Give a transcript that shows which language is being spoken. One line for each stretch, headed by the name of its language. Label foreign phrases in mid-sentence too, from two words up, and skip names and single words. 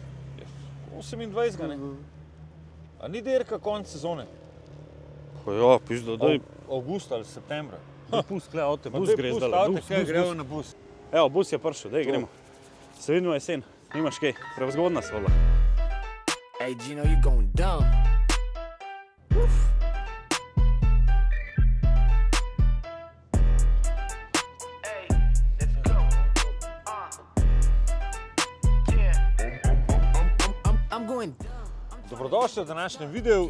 Slovenian: 28. ne? A ni dirka konc sezone? Pa ja, pizda, daj. Avgust ali septembra. Bus, kle, avte, bus gre zdaj. Gremo na bus. Evo, bus je prišel, daj gremo. Se vidimo jesen, nimaš kaj, prevzgodna svola.
English: Hey Gino, you going dumb.
Slovenian: Dobrodošli v današnjem videu.